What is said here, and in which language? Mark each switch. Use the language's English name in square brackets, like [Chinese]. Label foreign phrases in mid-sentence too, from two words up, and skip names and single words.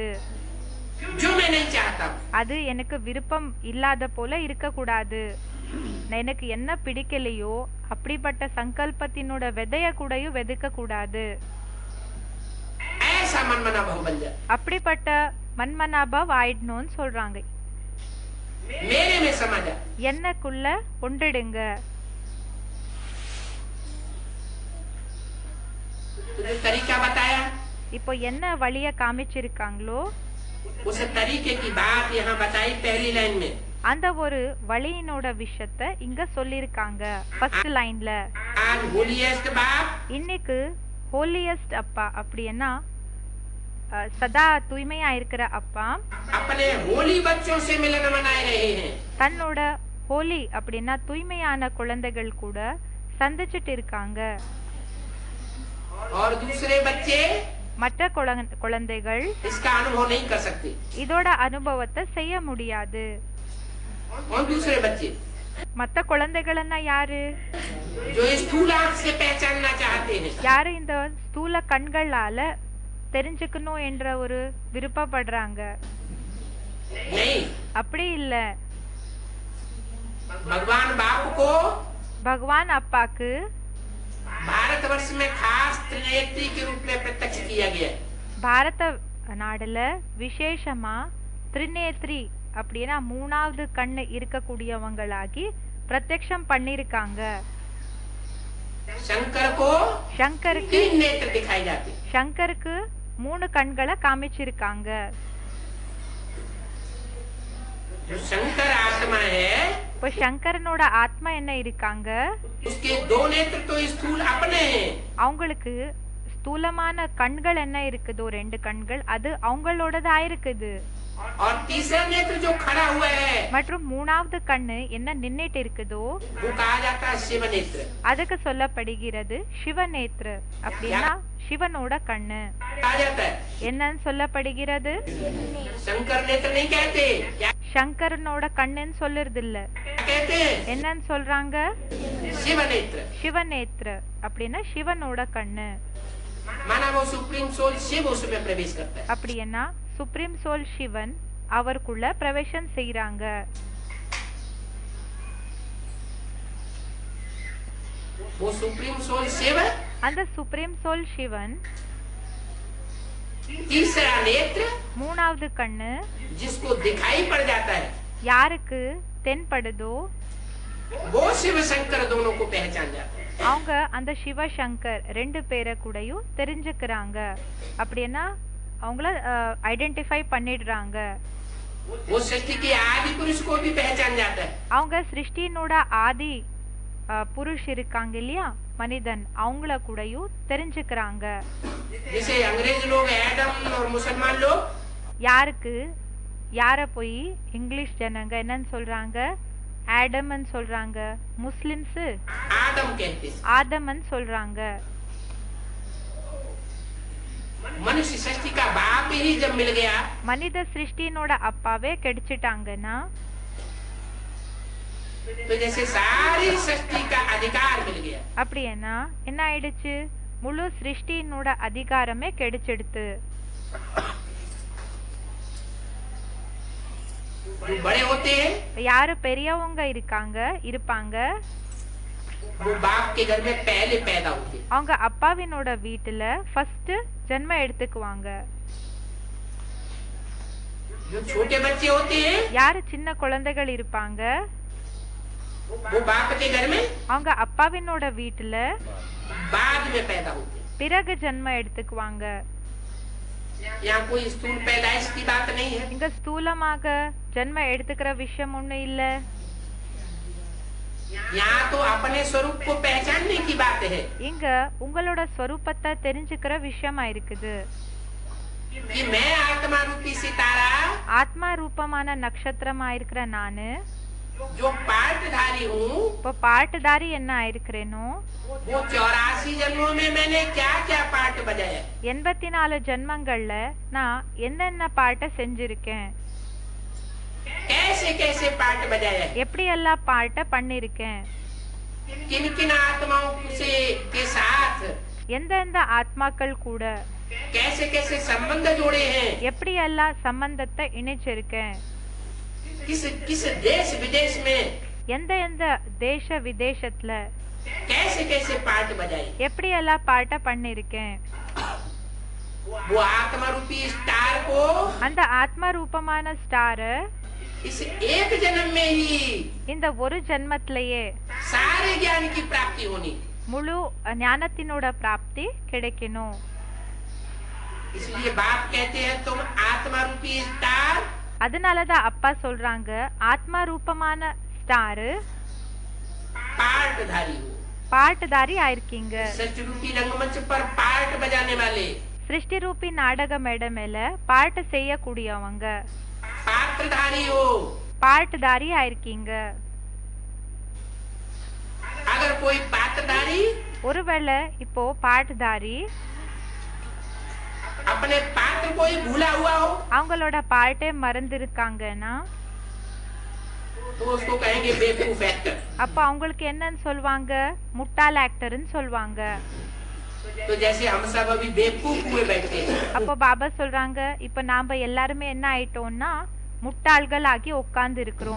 [Hindi] जो मैं नहीं चाहता। [Tamil] அது எனக்கு விருப்பம் இல்லாத போல இருக்க கூடாது. எனக்கு என்ன பிடிக்கலையோ அப்படிப்பட்ட சங்கல்பத்தினோட விதைய கூடயும் விதைக்க கூடாது. [Hindi] ऐसा मनमना भाव बन जाए। [Tamil] அப்படிப்பட்ட மன்மனாபவ் ஆயிடணும்னு சொல்றாங்க. [Hindi] मेरे में समा जाए। [Tamil] என்னக்குள்ள ஒன்றிடுங்க. [Hindi] जो तरीका बताया, [Tamil] இப்போ என்ன வழிய காமிச்சிருக்காங்களோ [Hindi] उस तरीके की बात यहाँ बताई पहली लाइन में। [Tamil] அந்த ஒரு வழியினோட விஷயத்த இங்க சொல்லிருக்காங்க [English] first line. [Hindi] आज होलीएस्ट बाप, [Tamil] இன்னைக்கு ஹோலியஸ்ட் அப்பா அப்படின்னா சதா தூய்மையா இருக்கிற அப்பா [Hindi] अपने होली बच्चों से मिलन मनाए रहे हैं। [Tamil] தன்னோட ஹோலி அப்படின்னா தூய்மையான குழந்தைகள் கூட சந்திச்சிட்டு இருக்காங்க. [Hindi] और दूसरे बच्चे [Tamil] மற்ற குழந்தைகள் [Hindi] इसका अनुभव नहीं कर सकते। [Tamil] இதோட அனுபவத்தை செய்ய முடியாது. [Hindi] और दूसरे बच्चे [Tamil] மற்ற குழந்தைகள்னா யாரு? [Hindi] जो स्थूल आंख से पहचानना चाहते हैं। [Tamil] யாரு இந்த ஸ்தூல கண்களால தெரிஞ்சுக்கணும் என்ற ஒரு விருப்பப்படுறாங்க. [Hindi] नहीं, [Tamil] அப்படி இல்ல. [Hindi] भगवान बाप को [Tamil] பகவான் அப்பாக்கு [Hindi] भारतवर्ष में खास त्रिनेत्री के रूप में प्रत्यक्ष किया गया है। [Tamil] பாரத நாடுல விசேஷமா திரிநேத்ரி அப்படின்னா மூணாவது கண்ணு இருக்கக்கூடியவங்களாகி பிரத்யக்ஷம் பண்ணிருக்காங்க. [Hindi] शंकर को [Tamil] சங்கருக்கு [Hindi] 3 नेत्र दिखाई जाते। [Tamil] சங்கருக்கு 3 கண்களை காமிச்சிருக்காங்க. [Hindi] जो शंकर आत्मा है, [Tamil] இப்போ சங்கரனோட ஆத்மா என்ன இருக்காங்க, [Hindi] उसके 2 नेत्र तो स्थूल अपने हैं। [Tamil] அவங்களுக்கு ஸ்தூலமான கண்கள் என்ன இருக்குதோ 2 கண்கள் அது அவங்களோடதா இருக்குது. [Hindi] और तीसरा नेत्र जो खड़ा हुआ है, [Tamil] மற்றும் மூணாவது கண்ணு என்ன நின்னுட்டு இருக்குதோ [Hindi] वो कहा जाता है शिव नेत्र। [Tamil] அதுக்கு சொல்லப்படுகிறது சிவநேத்ர அப்படின்னா சிவனோட கண்ணு. [Hindi] कहा जाता है, [Tamil] என்னன்னு சொல்லப்படுகிறது? [Hindi] शंकर नेत्र नहीं कहते। क्या [Tamil] சங்கரனோட கண்ணுன்னு சொல்லுறது இல்ல. [Hindi] कहते हैं? [Tamil] என்னன்னு சொல்றாங்க? [Hindi] शिव नेत्र। [Tamil] சிவநேத்ர அப்படின்னா சிவனோட கண்ணு. [Hindi] माना वो [English] supreme soul [Hindi] शिव उसमें प्रवेश करता है। [Tamil] அப்படின்னா [English] supreme soul [Tamil] சிவன் அவருக்குள்ள பிரவேசம் செய்றாங்க. [Hindi] वो [English] supreme soul [Hindi] शिव, [Tamil] அந்த [English] supreme soul [Tamil] சிவன், [Hindi] तीसरा नेत्र [Tamil] மூணாவது கண்ணு, [Hindi] जिसको दिखाई पड़ जाता है, [Tamil] யாருக்கு தென்படுதோ [Hindi] वो शिव शंकर दोनों को पहचान जाता है। [Tamil] அவங்க அந்த சிவசங்கர் ரெண்டு பேரை கூடயும் தெரிஞ்சுக்கிறாங்க. அப்படின்னா அவங்கள ஐடென்டிஃபை பண்ணிடுறாங்க. [Hindi] वो सृष्टि के आदि पुरुष को भी पहचान जाता है। [Tamil] அவங்க சிருஷ்டினோட ஆதி புருஷ் இருக்காங்க இல்லையா, மனிதன், அவங்கள கூடயும் தெரிஞ்சுக்கிறாங்க. [Hindi] जैसे अंग्रेज लोग एडम और मुसलमान लोग, [Tamil] யாருக்கு யார போய் இங்கிலீஷ் ஜனங்க என்னன்னு சொல்றாங்க, ஆடம்னு சொல்றாங்க, முஸ்லிம்ஸ் [Hindi] आदम कहते हैं। [Tamil] ஆதம்னு சொல்றாங்க. [Hindi] मनुष्य सृष्टि का बाप ही जब मिल गया, [Tamil] மனித சிருஷ்டினோட அப்பாவே கிடைச்சிட்டாங்கன்னா [Hindi] तो जैसे सारी सृष्टि का अधिकार मिल गया। [Tamil] அப்படின்னா என்ன ஆயிடுச்சு, முழு சிருஷ்டினோட அதிகாரமே கிடைச்சிடுத்து. [Hindi] जो बड़े होते हैं [Tamil] யாரு பெரியவங்க இருப்பாங்க, [Hindi] वो बाप के घर में पहले पैदा होते हैं। [Tamil] அவங்க அப்பாவினோட வீட்டுல ஃபர்ஸ்ட் ஜென்மம் எடுத்துக்குவாங்க. [Hindi] जो छोटे बच्चे होते हैं [Tamil] யாரு சின்ன குழந்தைகள் இருப்பாங்க, [Hindi] वो बाप के घर में [Tamil] அவங்க அப்பாவினோட வீட்டுல [Hindi] बाद में पैदा होते हैं। [Tamil] பிறகு ஜென்மம் எடுத்துக்குவாங்க. [Hindi] यहाँ कोई स्थूल पैदाइश की बात नहीं है। [Tamil] இங்க ஸ்தூலமாக ஜென்மம் எடுத்துக்கிற விஷயம் ஒண்ணு இல்ல. [Hindi] यहाँ तो अपने स्वरूप को पहचानने की बात है [Tamil] இங்க உங்களோட ஸ்வரூபத்தை தெரிஞ்சுக்கிற விஷயமா இருக்குது. [Hindi] कि मैं आत्मा रूपी सितारा, [Tamil] ஆத்மா ரூபமான நட்சத்திரமா இருக்கிற நானு [Hindi] जो पार्टधारी हूँ, [Tamil] இப்போ பாட்டுதாரி என்ன ஆயிருக்கிறேனோ, [Hindi] वो 84 जन्मों में मैंने क्या क्या पार्ट बजाया, [Tamil] 84 ஜென்மங்கள்ல நான் என்னென்ன பாட்டை செஞ்சிருக்கேன், [Hindi] कैसे कैसे पार्ट बजाया, [Tamil] எப்படி எல்லாம் பாட்டை பண்ணிருக்கேன், [Hindi] किन किन आत्माओं से के साथ [Tamil] எந்தெந்த ஆத்மாக்கள் கூட [Hindi] कैसे कैसे संबंध जोड़े हैं, [Tamil] எப்படி எல்லாம் சம்பந்தத்தை இணைச்சிருக்கேன், [Hindi] किस किस देश विदेश में [Tamil] எந்த எந்த தேச விதேசத்துல [Hindi] कैसे कैसे पार्ट बजाए। [Tamil] எப்படி எல்லாம் பாட்டை பண்ணிருக்கேன். [Hindi] वो आत्मा रूपी स्टार को [Tamil] அந்த ஆத்மா ரூபமான ஸ்டார [Hindi] इस एक जन्म में ही [Tamil] இந்த ஒரு ஜென்மத்திலேயே [Hindi] सारे ज्ञान की प्राप्ति होनी। [Tamil] முழு ஞானத்தினோட பிராப்தி கிடைக்கணும். [Hindi] इसलिए बाप कहते हैं तुम आत्मा रूपी स्टार, [Tamil] அதனாலதான் அப்பா சொல்றாங்க, ஆத்மா ரூபமான ஸ்டாரு [Hindi] पार्टधारी हो। [Tamil] பாட்டுதாரி ஆயிருக்கீங்க. [Hindi] सच रूपी रंगमंच पर पार्ट बजाने वाले, [Tamil] சிருஷ்டி ரூபி நாடக மேடை மேல பாட்டு செய்யக்கூடியவங்க, [Hindi] पात्रधारी हो। [Tamil] பாட்டுதாரி ஆயிருக்கீங்க. [Hindi] अगर कोई पात्रधारी [Tamil] ஒருவேளை இப்போ பாட்டுதாரி [Hindi] अपने पात्र को ही भूला हुआ हो, [Tamil] அவங்களோட பாட்டே மறந்துருக்காங்கன்னா [Hindi] तो उसको कहेंगे बेवकूफ एक्टर। [Tamil] அப்ப அவங்களுக்கு என்னன்னு சொல்வாங்க, முட்டாள் ஆக்டர்னு சொல்வாங்க. [Hindi] तो जैसे हम सब अभी बेवकूफ हुए बैठे हैं, [Tamil] அப்போ பாபா சொல்றாங்க, இப்ப நாம எல்லாருமே என்ன ஆயிட்டோம்னா முட்டாள்கள் ஆகி உட்கார்ந்து இருக்கிறோம்.